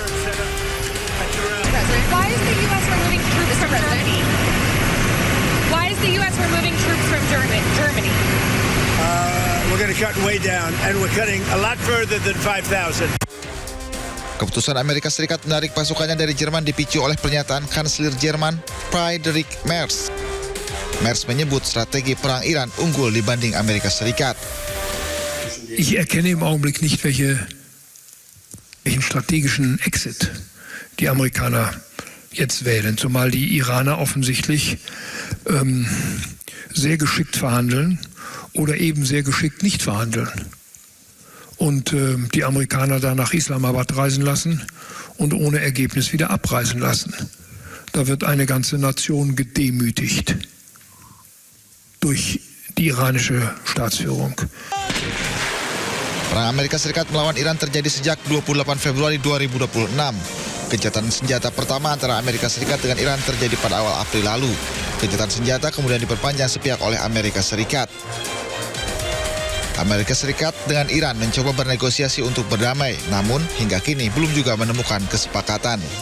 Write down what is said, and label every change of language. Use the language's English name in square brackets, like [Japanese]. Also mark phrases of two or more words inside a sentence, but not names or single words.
[Indonesian] Keputusan Amerika Serikat menarik pasukannya dari Jerman dipicu oleh pernyataan kanselir Jerman Friedrich Merz. Merz menyebut strategi perang Iran unggul dibanding Amerika Serikat. [German] Ich erkenne im Augenblick nicht, welchen strategischen Exit die Amerikaner jetzt wählen, zumal die Iraner offensichtlich sehr geschickt verhandeln oder eben sehr geschickt nicht verhandeln. Und die Amerikaner dann nach Islamabad reisen lassen und ohne Ergebnis wieder abreisen lassen. Da wird eine ganze Nation gedemütigt durch die iranische Staatsführung. [Indonesian] Perang Amerika Serikat melawan Iran terjadi sejak 28 Februari 2026. Gencatan senjata pertama antara Amerika Serikat dengan Iran terjadi pada awal April lalu. Gencatan senjata kemudian diperpanjang sepihak oleh Amerika Serikat. Amerika Serikat dengan Iran mencoba bernegosiasi untuk berdamai, namun hingga kini belum juga menemukan kesepakatan.